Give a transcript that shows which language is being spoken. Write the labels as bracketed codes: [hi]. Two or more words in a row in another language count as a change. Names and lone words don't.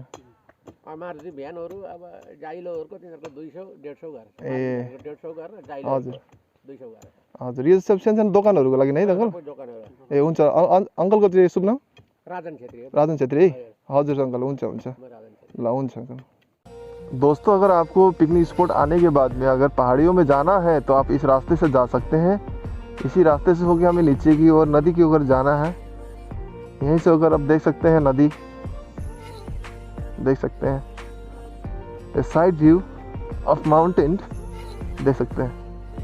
[ne] मारुति भ्यानहरू अब जाइलोहरूको तिनीहरूको 200 150 गरेर। ए 150 गरेर जाइलो। हजुर 200 गरेर। हजुर। यो सब सानो दोकानहरूको लागि है अङ्कल? दोकानहरू। ए हुन्छ। अङ्कलको चाहिँ शुभ नाम? राजन छेत्री। राजन छेत्री है? हजुर अङ्कल, हुन्छ हुन्छ। ल हुन्छ अङ्कल। [hi] दोस्तों, अगर आपको पिकनिक स्पॉट आने के बाद में अगर पहाड़ियों में जाना है तो आप इस रास्ते से जा सकते हैं। इसी रास्ते से होकर हमें नीचे की ओर नदी की ओर जाना है। यहीं से होकर आप देख सकते हैं नदी, देख सकते हैं [en] a side view of mountain [hi] देख सकते हैं।